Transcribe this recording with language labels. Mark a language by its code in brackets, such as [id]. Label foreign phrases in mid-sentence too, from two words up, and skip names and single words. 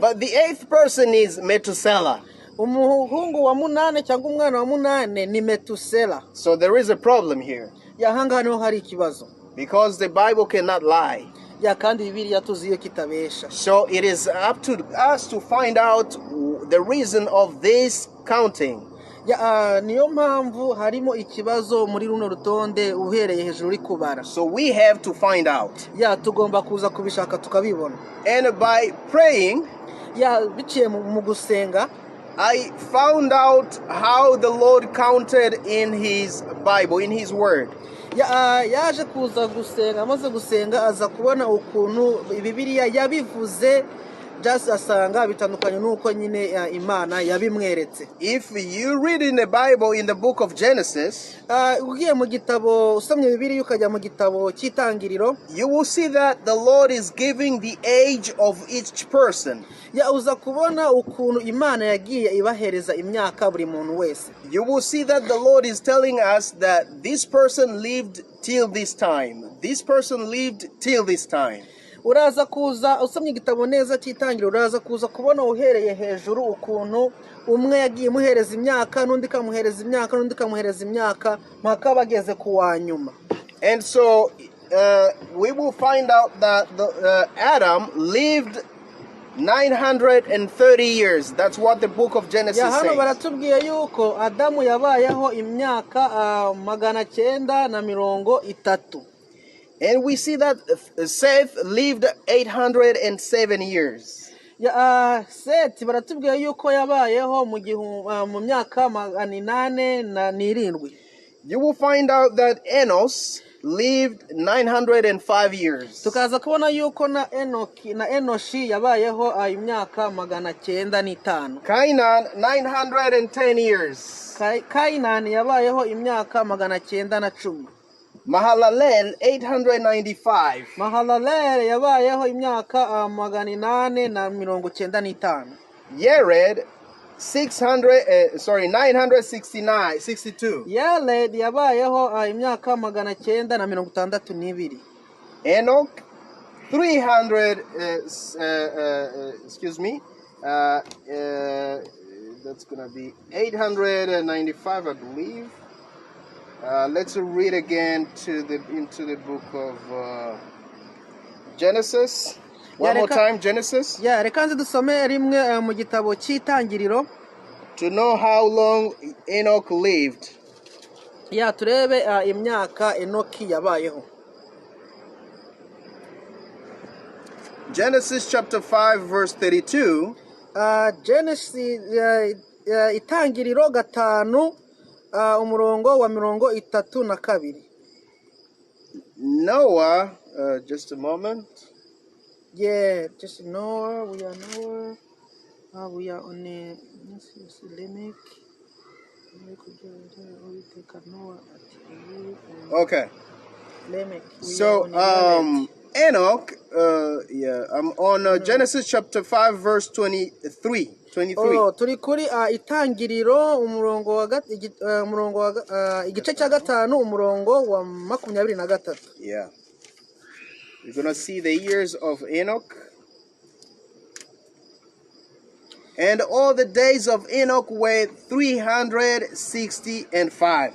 [en] but the 8th person is Methuselah. [rw] umuhungu wa munane cyangwa umwana wa munane ni Metusela. [en] So there is a problem here, [rw] ya hanga niho hari ikibazo, [en] because the Bible cannot lie. [rw] ya kandi Bibiliya tuziyo kitabesha. [en] So it is up to us to find out the reason of this counting. [rw] ya niyo mpamvu harimo ikibazo muri runo rutonde uhereye hejuru uri kubara. [en] So we have to find out. [rw] ya tugomba kuza kubishaka tukabibona. [en] And by praying, [rw] ya biciye mu gusenga, [en] I found out how the Lord counted in his Bible, in his word. [rw] yaje kuza gusenga, amaze gusenga aza kubona ukuntu Bibiliya yabivuze, just asanga bitandukanye nuko nyine Imana yabimweretse. [en] If you read in the Bible in the book of Genesis, [rw] ugiye mu gitabo usomye Bibiliya ukajya mu gitabo cy'Itangiriro, [en] you will see that the Lord is giving the age of each person. ya uza kubona ukuntu Imana yagiye ibahereza imyaka buri muntu wese. You will see that the Lord is telling us that this person lived till this time. This person lived till this time. [rw] uraza kuza usomye igitabo neza cy'Itangiriro, uraza kuza kubona uhereye hejuru ukuntu umwe yagiye muhereza imyaka, n'undi kamuhereza imyaka, n'undi kamuhereza imyaka, mpaka bageze ku wa nyuma. [en] And so we will find out that Adam lived 930 years. That's what the book of Genesis [rw] ya hano [en] says. [rw] baratubwiye yuko Adamu yabayeho imyaka 930. [en] And we see that Seth lived 807 years. [rw] ya Seti baratubwiye yuko yabayeho mu myaka 807. [en] You will find out that Enos lived 905 years. [rw] tukaza kubona yuko na Enoshi yabayeho imyaka 905. [en] Cainan 910 years. [rw] Kainani yabayeho imyaka 910. [en] Mahalalel 895. [rw] Mahalalel yabayeho imyaka 895. [en] Yared 962. [rw] Yared yabayeho imyaka 962. [en] Enoch 300 that's gonna be 895, I believe. Let's read again into the book of Genesis. One more time, Genesis. [rw] ya reka nze dusome rimwe mu gitabo cy'Itangiriro, [en] to know how long Enoch lived. [rw] ya turebe imyaka Enoki yabayeho. [en] Genesis chapter 5 verse 32. [rw] Genesis Itangiriro 5 umurongo wa 32. [en] Noah, just a moment. Yeah, just Noah. We are on Lamech. Okay. Lamech. So Enoch, I'm on Genesis chapter 5 verse 23. [rw] Oh, turi kuri Itangiriro umurongo wa igice cya 5 umurongo wa 23. [en] Yeah. You're going to see the years of Enoch. And all the days of Enoch were 365.